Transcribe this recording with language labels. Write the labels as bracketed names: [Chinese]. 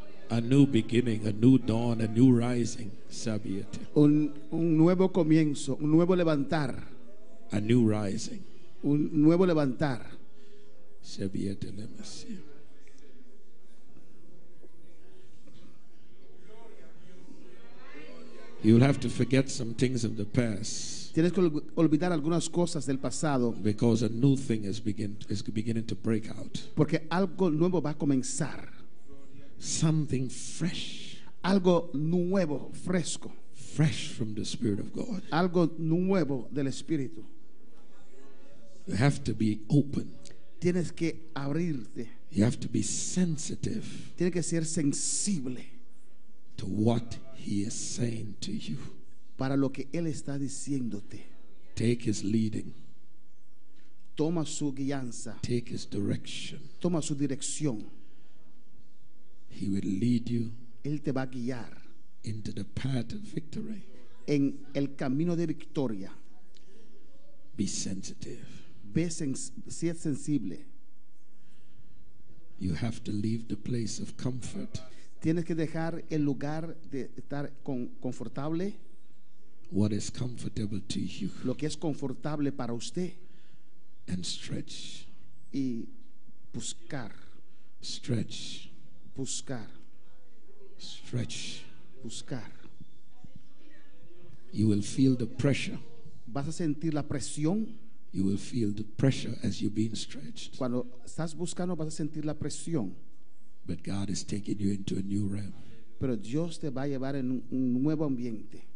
[English] A new beginning, a new dawn, a new rising. Sabiete. [Spanish] Un nuevo comienzo, un nuevo levantar. [English] A new rising. [Spanish] Un nuevo levantar. Sabiete le Messia. [English] You'll have to forget some things of the past. [Spanish] Tienes que olvidar algunas cosas del pasado. [English] Because a new thing is beginning to break out. [Spanish] Porque algo nuevo va a comenzar. [English] Something fresh. [Spanish] Algo nuevo, fresco. [English] Fresh from the Spirit of God. [Spanish] Algo nuevo del Espíritu. [English] You have to be open. [Spanish] Tienes que abrirte. [English] You have to be sensitive. [Spanish] Tienes que ser sensible [English] to what He is saying to you. [Spanish] Para lo que Él está diciéndote. [English] Take His leading. [Spanish] Toma su guianza. [English] Take His direction. [Spanish] Toma su dirección. [English] He will lead you. [Spanish] Él te va a guiar [English] into the path of victory. [Spanish] En el camino de victoria. [English] Be sensitive. [Spanish] Sé sensible. [English] You have to leave the place of comfort. [Spanish] Tienes que dejar el lugar de estar confortable. [English] What is comfortable to you. [Spanish] Lo que es confortable para usted. [English] And stretch. [Spanish] Y buscar. [English] Stretch. [Spanish] Buscar. [English] Stretch. [Spanish] Buscar. [English] You will feel the pressure. [Spanish] Vas a sentir la presión. [English] You will feel the pressure as you're being stretched. [Spanish] Cuando estás buscando vas a sentir la presión. [English] But God is taking you into a new realm. [Spanish] Pero Dios te va a llevar en un nuevo ambiente.